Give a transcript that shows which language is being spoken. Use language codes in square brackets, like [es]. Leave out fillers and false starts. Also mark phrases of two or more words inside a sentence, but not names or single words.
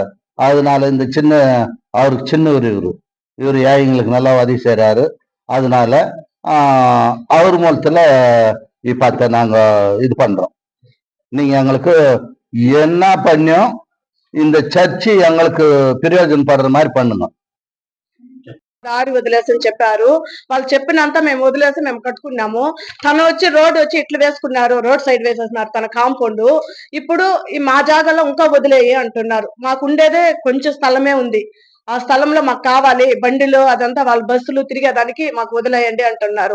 [ta] அதனால இந்த அவருக்கு சின்னவர் இவர் எங்களுக்கு நல்லா உதவி செய்றாரு. அதனால அவர் மூலத்துல இப்ப நாங்க இது பண்றோம். நீங்க எங்களுக்கு என்ன பண்ணியும் இந்த சர்ச்சு எங்களுக்கு ప్రయోజనపடுற மாதிரி பண்ணுங்க. [te] దారి వదిలేసని చెప్పారు. వాళ్ళు చెప్పినంత మేము వదిలేసి మేము కట్టుకున్నాము. తను వచ్చి రోడ్ వచ్చి ఇట్లు వేసుకున్నారు, [en] road side [te] వేసేస్తున్నారు తన కాంపౌండ్. ఇప్పుడు ఈ మా జాగాలో ఇంకా వదిలేయి అంటున్నారు. మాకు ఉండేదే కొంచెం స్థలమే ఉంది. ఆ స్థలంలో మాకు కావాలి, బండిలో అదంతా వాళ్ళ బస్సులు తిరిగేదానికి మాకు వదిలేయండి అంటున్నారు.